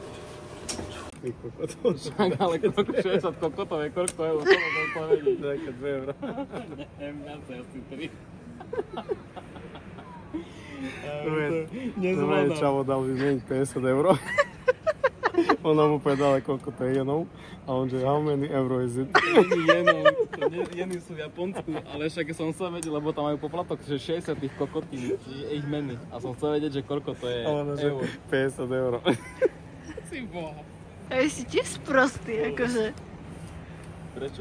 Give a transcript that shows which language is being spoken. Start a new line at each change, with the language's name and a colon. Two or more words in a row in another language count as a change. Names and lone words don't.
Slovak: Ale koľko 60 kokotov je, koľko eur, to môžem povedať. Také 2 eurá. Neviem, viacej, asi 3. Nezvládam. Čavo dal vyzmeniť 50 eur. Ona mu povedala, koľko to je jenov. A on že,
English: how many euro is it?
Slovak: Jenov, jeny sú v Japonsku, ale však som chcel vedieť, lebo tam majú poplatok, že 60 tých kokotín, čiže ich meny. A som chcel vedieť, že koľko to je eur. 50 eur. Si boha. A si tiež sprostý, akože. Prečo?